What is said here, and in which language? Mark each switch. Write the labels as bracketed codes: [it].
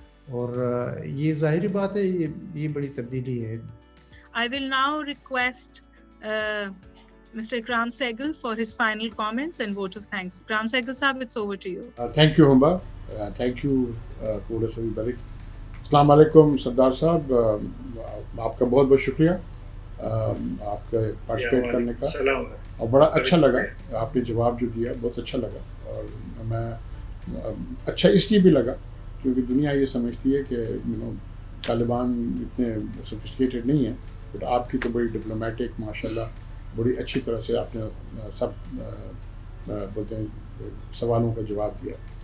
[ur] اور یہ ظاہری بات ہے، یہ بڑی تبدیلی ہے. [en] I will now request Mr. Ikram Sehgal for his final comments and vote of thanks. Ikram Sehgal sahab, it's over to you. Thank you, Humba. Thank you, Koda Sabi Barik. [ur] السلام علیکم سردار صاحب، آپ کا بہت بہت شکریہ آپ کا پارٹیسپیٹ کرنے کا، اور بڑا اچھا لگا آپ نے جواب جو دیا، بہت اچھا لگا. اور میں اچھا اس لیے بھی لگا کیونکہ دنیا یہ سمجھتی ہے کہ طالبان اتنے سوفسٹیکیٹڈ نہیں ہیں، بٹ آپ کی تو بڑی ڈپلومیٹک ماشاءاللہ بڑی اچھی طرح سے آپ نے سب بولتے ہیں سوالوں کا جواب دیا.